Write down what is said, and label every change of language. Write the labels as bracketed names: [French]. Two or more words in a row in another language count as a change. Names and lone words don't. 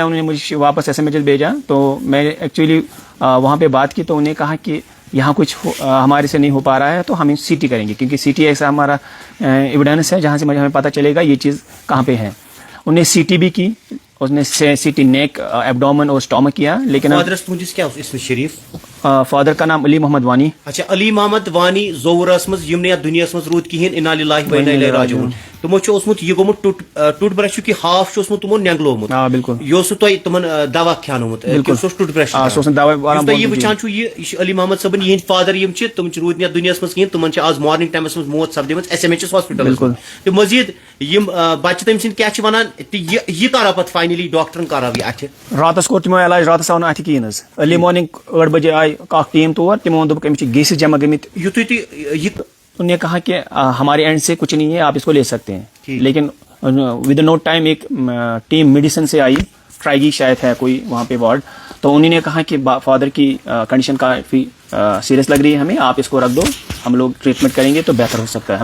[Urdu] انہوں نے مجھے واپس ایس ایم ایچ ایس بھیجا تو میں ایکچولی وہاں پہ بات کی تو انہوں نے کہا کہ یہاں کچھ ہمارے سے نہیں ہو پا رہا ہے تو ہم سی ٹی کریں گے کیونکہ سی ٹی ایسا ہمارا ایویڈنس ہے جہاں سے ہمیں پتہ چلے گا یہ چیز کہاں پہ ہے. انہوں نے سی ٹی بھی کی. اس نے [English] CT neck abdomen [Urdu] اور اسٹامک کیا لیکن فادر کا نام علی محمد وانی. [Kashmiri] اچھا علی محمد وانی زورس مز یم دنیا مز رود کہین [Arabic] انا للہ و انا الیہ راجعون. [Kashmiri] تمو اوسمت یہ گومت [English] tooth brush [Kashmiri] کی ہاف اوسمت تمو نینگلومت. بالکل یہ تہ تمن دوا کھانومت [English] tooth brush [Kashmiri] یہ وچان یہ علی محمد صبن یہ فادر یم تم رود دنیا مز کہین تمن آز [English] morning times [Kashmiri] مز موت سپدمت ایس ایم ایچ ایس ہاسپٹل. تو مزید یم بچہ تم سند کیا ونان یہ کرا پتہ فائنلی ڈاکٹرن کرا یہ اتھ راتس کور تمو علاج راتس آو اتھ کہین. [English] early morning [Kashmiri] 8 بجے آئی ٹیم تور تمو دوپ امس گیسز جمع گمت. [Urdu] انہوں نے کہا کہ ہمارے اینڈ سے کچھ نہیں ہے آپ اس کو لے سکتے ہیں لیکن [English] with no time [Urdu] ایک ٹیم میڈیسن سے آئی ٹرائیگی شاید ہے کوئی وہاں پہ وارڈ تو انہوں نے کہا کہ فادر کی کنڈیشن کافی سیریس لگ رہی ہے ہمیں, آپ اس کو رکھ دو, ہم لوگ ٹریٹمنٹ کریں گے تو بہتر ہو سکتا ہے.